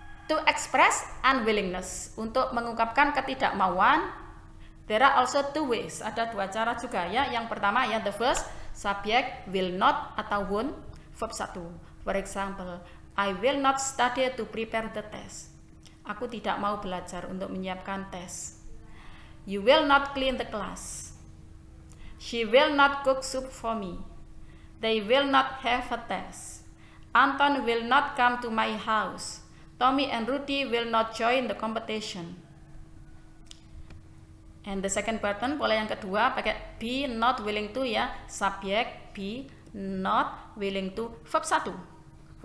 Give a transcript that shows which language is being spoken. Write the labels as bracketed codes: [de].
[en] To express unwillingness, [id] untuk mengungkapkan ketidakmauan, [en] there are also two ways. [id] Ada dua cara juga, ya. Yang pertama, ya, [en] the first, [id] subjek will not atau won't, verb 1. [en] For example, I will not study to prepare the test. [id] Aku tidak mau belajar untuk menyiapkan tes. [en] You will not clean the class. She will not cook soup for me. They will not have a test. Anton will not come to my house. Tommy and Rudy will not join the competition. And the second pattern, [id] pola yang kedua pakai [en] be not willing to, ya, subjek be not willing to, verb 1.